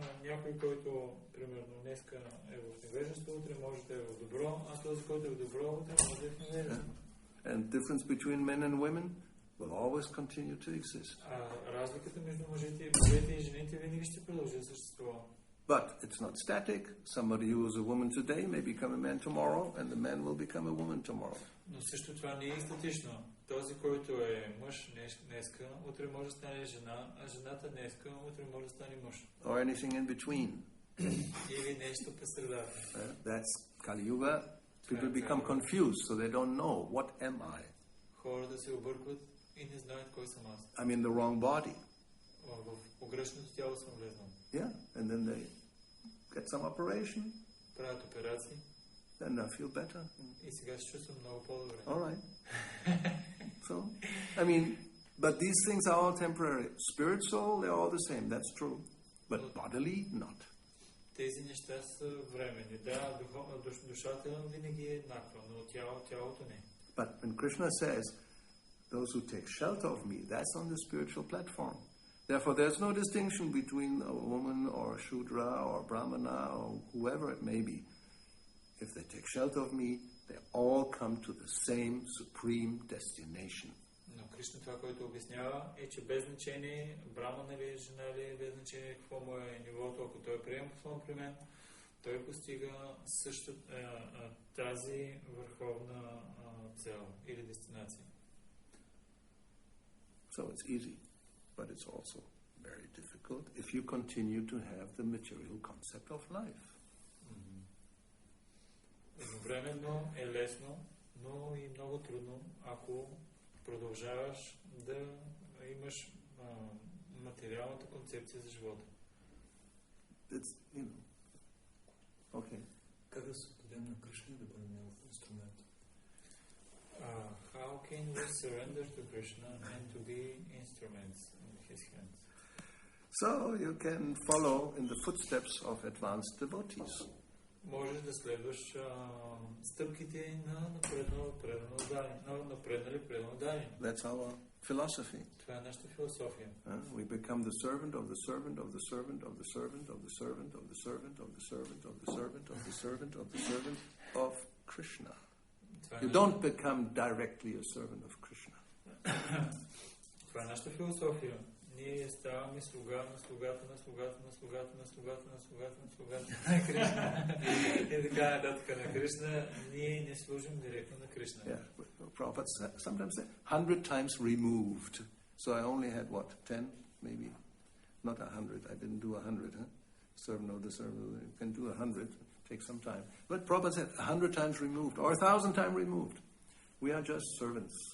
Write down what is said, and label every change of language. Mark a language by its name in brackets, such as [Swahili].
[Bulgarian] Някой, който примерно днеска е в невежество, утре може да е в добро, а този, който е в добро, утре може да е в невежество. [English] And difference between men and women will always continue to exist. [Bulgarian] Разликата между мъжете и жените винаги ще продължи да съществува. [English] But it's not static. Somebody who is a woman today may become a man tomorrow, and the man will become a woman tomorrow. [Bulgarian] Но също това не е статично. Този, който е мъж днеска, утре може да стане жена, а жената днеска, утре може да стане мъж. [English] Or anything in between. [Bulgarian] Или нещо по средата. [English] That's Kali-yuga. People become confused, so they don't know, what am I? [Bulgarian] Хората се объркват и не знаят кой съм аз. [English] I'm in the wrong body. [Bulgarian] В погрешното тяло съм влезнал. [English] Yeah, and then they get some operation. [Bulgarian] Правят операции. [English] Then I feel better. [Bulgarian] И сега се чувствам много по-добре. [English] All right. So, but these things are all temporary. Spiritual, they're all the same. That's true. But bodily, not. [Bulgarian] Тези неща са временни. Да, душата винаги е еднаква, но тялото не. [English] But when Krishna says, those who take shelter of me, that's on the spiritual platform. Therefore, there's no distinction between a woman or a Shudra or a Brahmana or whoever it may be. If they take shelter of me, they all come to the same supreme destination. [Bulgarian] Но Кришна това, което обяснява, е, че без значение брамана ли, жена ли, без значение какво му е нивото, ако той приема послон при мен, той постига също тази върховна цел или дестинация. [English] So it's easy, but it's also very difficult if you continue to have the material concept of life. [Bulgarian] Едновременно е лесно, но и много трудно, ако продължаваш да имаш материалната концепция за живота. [English] Okay. [Bulgarian] Как да се отдадем на Кришна да бъде негов инструмент? [English] How can we surrender to Krishna and to be instruments in His hands? So you can follow in the footsteps of advanced devotees. [Bulgarian] Можеш да следваш стъпките на напреднали преданодани. [English] That's our philosophy. [Bulgarian] Това е нашата философия. [English] We become the servant of the servant of the servant of the servant of the servant of the servant of the servant of the servant of the servant of the servant of Krishna. You don't become directly a servant of Krishna. [Bulgarian] Това е нашата философия. Ние ставаме слуга на слугата на слугата на слугата на слугата на слугата на слугата на Кришна. И така нататък на Кришна. Ние не служим директно на Кришна. [English] Prabhupada sometimes say 100 times removed. So I only had 10, maybe not 100. I didn't do 100. Servant of the servant. You can do 100. Take some time. But Prabhupada said 100 times removed or 1,000 times removed. We are just servants.